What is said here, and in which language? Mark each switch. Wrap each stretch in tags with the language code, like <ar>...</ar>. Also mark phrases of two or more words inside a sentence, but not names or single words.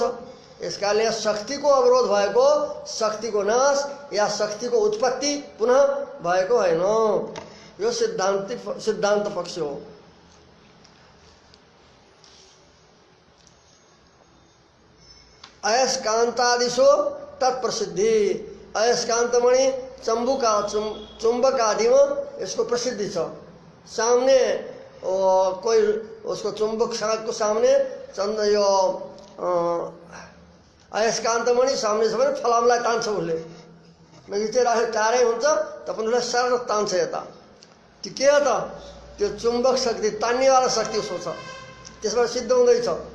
<ne>यसकारणले यहाँ शक्तिको अवरोध भएको, शक्तिको नाश या शक्तिको उत्पत्ति पुनः भएको होइन। यो सिद्धान्त पक्ष हो।</ne> <sa>अयस्कान्तादिशो तत्प्रसिद्धि।</sa> <ne>अयस्कान्तमणि चुम्बक आदि</ne> <hi>में इसको</hi> <ne>प्रसिद्धि छ।</ne> <hi>सामने कोई उसको चुम्बक को सामने</hi> <ne>यो अयस्कान्तमणि सामने छ भने फलामलाई तान्छ उसले, नजिकै राखेर टाढै हुन्छ त पनि उसलाई सरल तान्छ यता। त्यो के हो त? त्यो चुम्बक शक्ति, तान्नेवाला शक्ति उसको छ, त्यसबाट सिद्ध हुँदैछ।</ne>